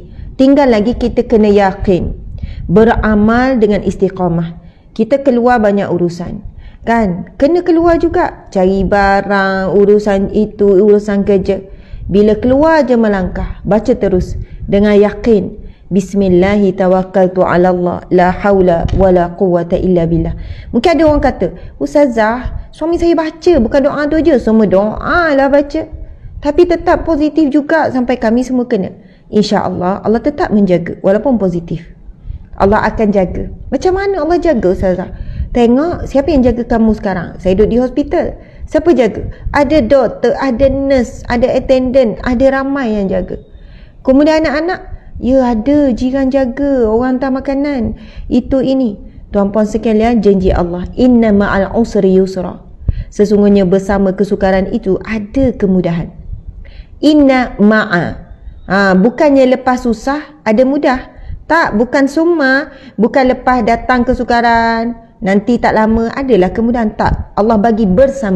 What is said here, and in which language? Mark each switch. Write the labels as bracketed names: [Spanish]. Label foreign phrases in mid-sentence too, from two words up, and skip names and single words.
[Malay] Tinggal lagi kita kena yakin, beramal dengan istiqamah. Kita keluar banyak urusan kan, kena keluar juga, cari barang, urusan itu, urusan kerja. Bila keluar je melangkah, baca terus dengan yakin, [Arabic] بسم الله توكلت على الله، لا حول ولا قوة إلا بالله. [Malay] Mungkin ada orang kata, Ustazah, suami saya baca, bukan doa tu je. Semua doa lah baca, tapi tetap positif juga sampai kami semua kena. InsyaAllah Allah tetap menjaga walaupun positif. Allah akan jaga. Macam mana Allah jaga Ustazah? Tengok siapa yang jaga kamu sekarang. Saya duduk di hospital, siapa jaga? Ada doktor, ada nurse, ada attendant, ada ramai yang jaga. Kemudian anak-anak, ya ada jiran jaga, orang hantar makanan, itu ini. Tuan-puan sekalian, janji Allah, [Arabic] إن مع العسر يسرا, [Malay] sesungguhnya bersama kesukaran itu ada kemudahan. [Arabic] إن مع, [Malay] Bukannya lepas susah ada mudah. Tak, bukan semua. Bukan lepas datang kesukaran nanti tak lama adalah kemudahan. Tak, Allah bagi bersama.